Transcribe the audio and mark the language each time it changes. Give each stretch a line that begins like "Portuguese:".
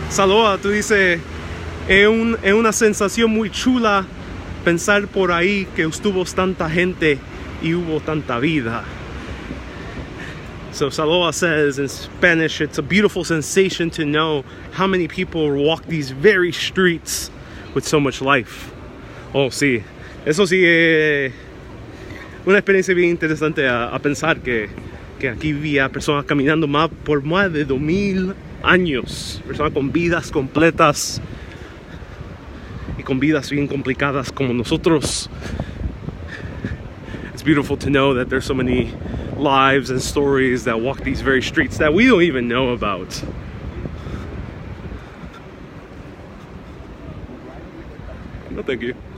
Spanish: Saluda, tú dices, es una sensación muy chula pensar por ahí que estuvo tanta gente y hubo tanta vida.
English: So Saloa says in Spanish, it's a beautiful sensation to know how many people walk these very streets with so much life.
Spanish: Oh, sí. Eso sí es una experiencia bien interesante a pensar que aquí había personas caminando por más de 2000 años. Personas con vidas completas y con vidas bien complicadas como nosotros.
English: It's beautiful to know that there's so many lives and stories that walk these very streets that we don't even know about. No, thank you.